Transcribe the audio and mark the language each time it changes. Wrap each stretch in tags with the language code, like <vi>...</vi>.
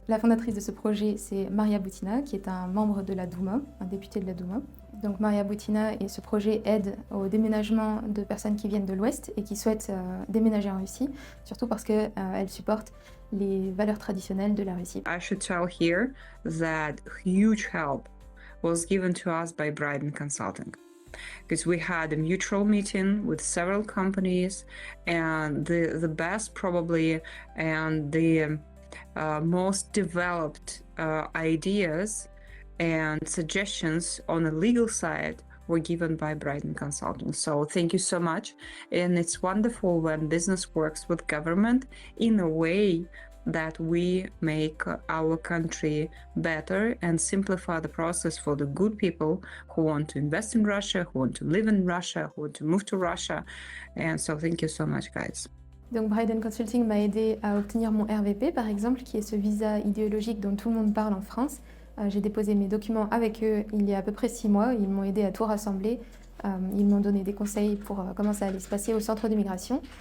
<fr>La fondatrice de ce projet, c'est Maria Butina, qui est un membre de la Douma, un député de la Douma. Donc Maria Butina et ce projet aide au déménagement de personnes qui viennent de l'Ouest et qui souhaitent déménager en Russie, surtout parce qu'elle supporte les valeurs traditionnelles de la Russie.</fr> <en>I should tell here that huge help was given to us by Bryden Consulting, because we had a mutual meeting with several companies, and the best probably and the most developed ideas and suggestions on the legal side were given by Bryden Consulting. So thank you so much. And it's wonderful when business works with government in a way that we make our country better and simplify the process for the good people who want to invest in Russia, who want to live in Russia, who want to move to Russia. And so thank you so much, guys.</en> <fr>Donc Bryden Consulting m'a aidé à obtenir mon RVP, par exemple, qui est ce visa idéologique dont tout le monde parle en France. J'ai déposé mes documents avec eux il y a à peu près 6 mois. Ils m'ont aidé à tout rassembler. Ils m'ont donné des conseils pour comment ça allait se passer au centre d'immigration.</fr>